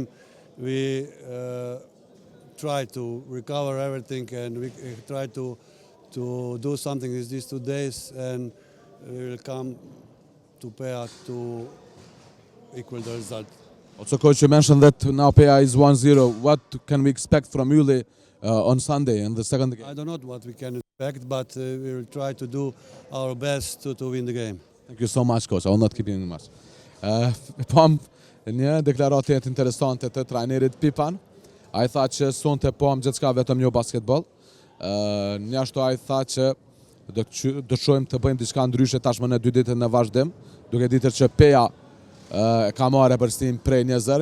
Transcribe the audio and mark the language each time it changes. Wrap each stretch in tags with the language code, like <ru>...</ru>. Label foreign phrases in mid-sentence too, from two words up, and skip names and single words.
<en>We try to recover everything, and we try to do something with these 2 days, and we will come to PEA to equal the result. Also, Coach, you mentioned that now PEA is 1-0. What can we expect from Ylli on Sunday in the second game? I don't know what we can expect, but we will try to do our best to win the game. Thank you so much, Coach. I will not keep you much.</en> <sq>Pam një deklaratë interesante të trajnerit Pipan. Ai tha që sonte pam gjithçka vetëm jo basketball. Njashtu ai tha që do të shohim të bëjmë diçka ndryshe tashmë në 2 ditë në vazhdim, duke ditur që PEA ka marrë përshtim prej 1-0.</sq>